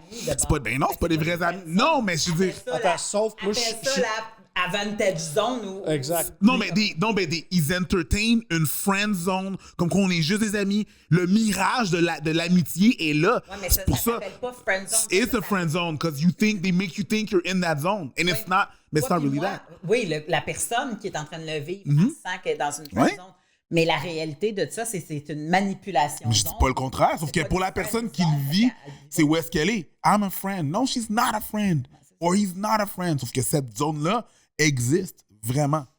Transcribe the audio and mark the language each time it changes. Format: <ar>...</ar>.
<fr>C'est pas des vrais amis. Non, mais je veux dire. Attends, sauf moi, Avantage zone ou... Exact. Non, mais ils entertain une friend zone, comme qu'on est juste des amis. Le mirage de l'amitié est là. Ouais, mais c'est pour ça. s'appelle pas friend zone.</fr> <en>It's a friend zone, because they make you think you're in that zone. And it's not, but it's not really that.</en> <fr>Oui, la personne qui est en train de le vivre, elle sent qu'elle est dans une friend zone. Mais la réalité de ça, c'est une manipulation. Mais je dis pas le contraire, sauf que pour la personne qui le vit, c'est où est-ce qu'elle est.</fr> <en>I'm a friend. No, she's not a friend. Or he's not a friend.</en> <fr>Sauf que cette zone-là existe vraiment.</fr>